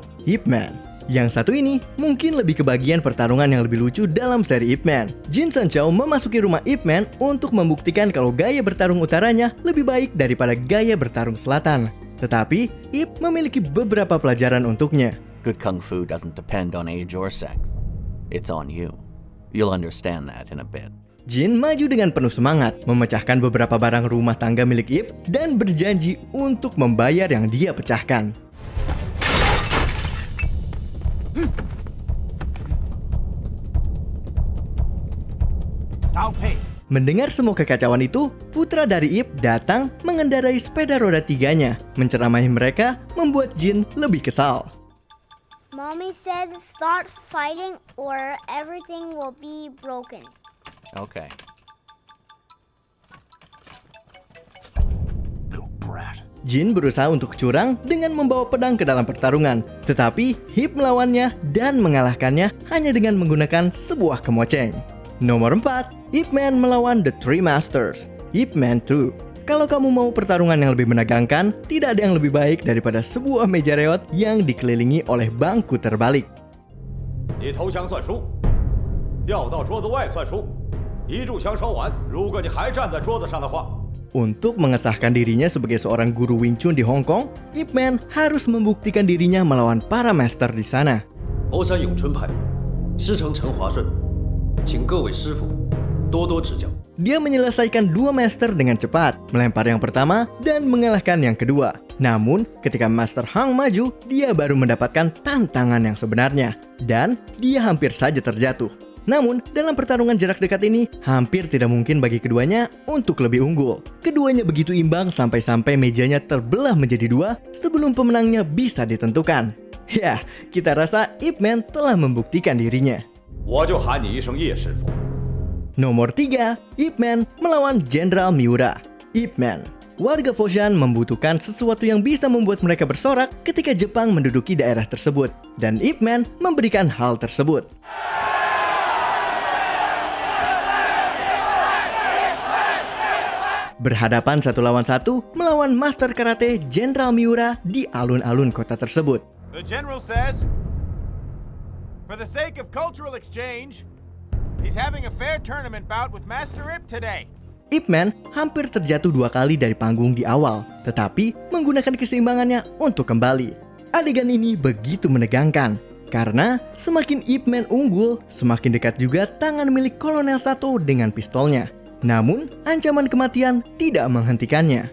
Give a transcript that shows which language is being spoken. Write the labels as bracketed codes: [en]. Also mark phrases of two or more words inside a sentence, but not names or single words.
[id] Ip Man. Yang satu ini mungkin lebih kebagian pertarungan yang lebih lucu dalam seri Ip Man. Jin Sun Chow memasuki rumah Ip Man untuk membuktikan kalau gaya bertarung utaranya lebih baik daripada gaya bertarung selatan. Tetapi, Ip memiliki beberapa pelajaran untuknya. [en] Good kung fu doesn't depend on age or sex. It's on you. You'll understand that in a bit. [id] Jin maju dengan penuh semangat, memecahkan beberapa barang rumah tangga milik Ip dan berjanji untuk membayar yang dia pecahkan. Mendengar semua kekacauan itu, putra dari Ip datang mengendarai sepeda roda 3-nya. Menceramahi mereka membuat Jin lebih kesal. [en] Mommy said start fighting or everything will be broken. Okay. Little brat. [id] Jin berusaha untuk curang dengan membawa pedang ke dalam pertarungan. Tetapi, Ip melawannya dan mengalahkannya hanya dengan menggunakan sebuah kemoceng. Nomor 4, Ip Man melawan The Three Masters. Ip Man 2. Kalau kamu mau pertarungan yang lebih menegangkan, tidak ada yang lebih baik daripada sebuah meja reot yang dikelilingi oleh bangku terbalik. [zh] 你投降算输，掉到桌子外算输，一炷香烧完，如果你还站在桌子上的话。 [id] Untuk mengesahkan dirinya sebagai seorang guru Wing Chun di Hong Kong, Ip Man harus membuktikan dirinya melawan para master di sana. [zh] 佛山咏春派师承陈华顺，请各位师傅多多指教。 [id] Dia menyelesaikan 2 master dengan cepat, melempar yang pertama dan mengalahkan yang kedua. Namun, ketika Master Hang maju, dia baru mendapatkan tantangan yang sebenarnya. Dan dia hampir saja terjatuh. Namun, dalam pertarungan jarak dekat ini, hampir tidak mungkin bagi keduanya untuk lebih unggul. Keduanya begitu imbang sampai-sampai mejanya terbelah menjadi 2 sebelum pemenangnya bisa ditentukan. Ya, kita rasa Ip Man telah membuktikan dirinya. [zh] 我就喊你一声叶师傅。 [id] Nomor 3, Ip Man melawan Jenderal Miura. Ip Man. Warga Foshan membutuhkan sesuatu yang bisa membuat mereka bersorak ketika Jepang menduduki daerah tersebut. Dan Ip Man memberikan hal tersebut. Berhadapan 1 lawan 1 melawan Master Karate Jenderal Miura di alun-alun kota tersebut. [en] The general says, for the sake of cultural exchange, he's having a fair tournament bout with Master Ip today. [id] Ip Man hampir terjatuh 2 kali dari panggung di awal, tetapi menggunakan keseimbangannya untuk kembali. Adegan ini begitu menegangkan, karena semakin Ip Man unggul, semakin dekat juga tangan milik Kolonel Sato dengan pistolnya. Namun, ancaman kematian tidak menghentikannya.